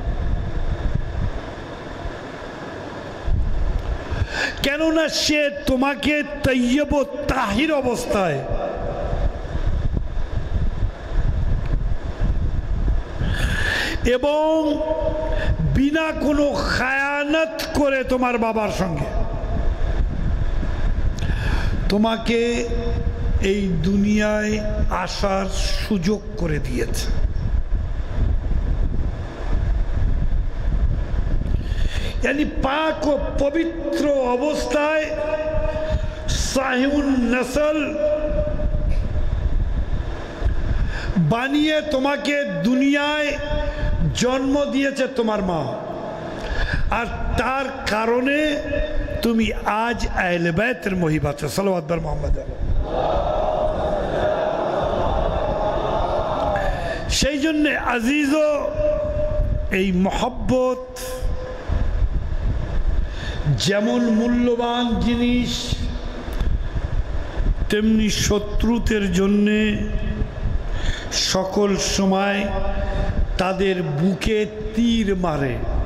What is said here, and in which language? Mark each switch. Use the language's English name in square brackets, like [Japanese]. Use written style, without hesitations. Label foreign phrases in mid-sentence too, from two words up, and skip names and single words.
[Bangla] কেননা সে তোমাকে তৈয়ব তাহির অবস্থায় এবং বিনা কোনো খায়ানত করে তোমার বাবার সঙ্গে তোমাকে এই দুনিয়ায় আসার সুযোগ করে দিয়েছে। ইয়ানি পাক ও পবিত্র অবস্থায় সাহিউন নসল বানিয়ে তোমাকে দুনিয়ায় জন্ম দিয়েছে তোমার মা, আর তার কারণে তুমি আজ আহলে বাইতের মহিব আছো। সালাওয়াত বার মুহাম্মদ। সেই জন্য আজিজ, এই মহব্বত যেমন মূল্যবান জিনিস, তেমনি শত্রুদের জন্যে সকল সময় তাদের বুকে তীর মারে।